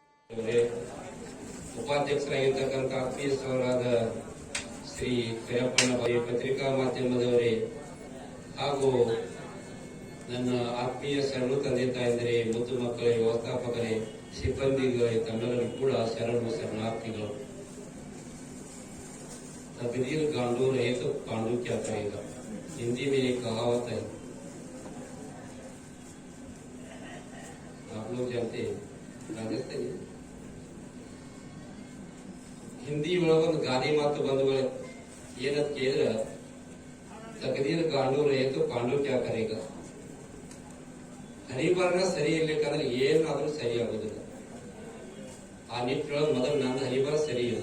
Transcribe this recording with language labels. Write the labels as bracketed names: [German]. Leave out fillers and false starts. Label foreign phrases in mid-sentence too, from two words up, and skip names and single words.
[Kannada] ಉಪಾಧ್ಯಕ್ಷರಾಗಿರ್ತಕ್ಕಂಥ ಪಿ.ಎಸ್. ಅವರಾದ ಶ್ರೀ ಕರಿಯಪ್ಪಣ್ಣ ಪತ್ರಿಕಾ ಮಾಧ್ಯಮದವರೇ ಹಾಗೂ ನನ್ನ ಆತ್ಮೀಯ ಶರಣು ತಂದೆ ತಾಯಂದರೆ, ಮುದ್ದು ಮಕ್ಕಳೇ, ವ್ಯವಸ್ಥಾಪಕರೇ, ಸಿಬ್ಬಂದಿಗಳೇ, ತಮ್ಮೆಲ್ಲರೂ ಕೂಡ ಶರಣಾರ್ಥಿಗಳು. [Hindi] तकदीर गांडू रहे तो पांडु क्या करेगा, हिंदी में एक कहावत है, आप लोग जानते हैं. [Kannada] राजस्थान ಹಿಂದಿ ಒಳಗೊಂದು ಗಾದೆ ಮಾತು ಬಂಧುಗಳೇ, ಏನಂತ ಕೇಳಿದ್ರೆ [Hindi] तकदीर गांडू रहे तो पांडु क्या करेगा. [Kannada] ಹರಿಬರಣ ಸರಿ ಇರ್ಬೇಕಂದ್ರೆ ಏನಾದ್ರೂ ಸರಿ ಆಗುದಿಲ್ಲ. ಆ ನಿಟ್ಟಿನೊಳಗೆ ಮೊದಲು ನಂದು ಹರಿಬರ ಸರಿ ಇಲ್ಲ.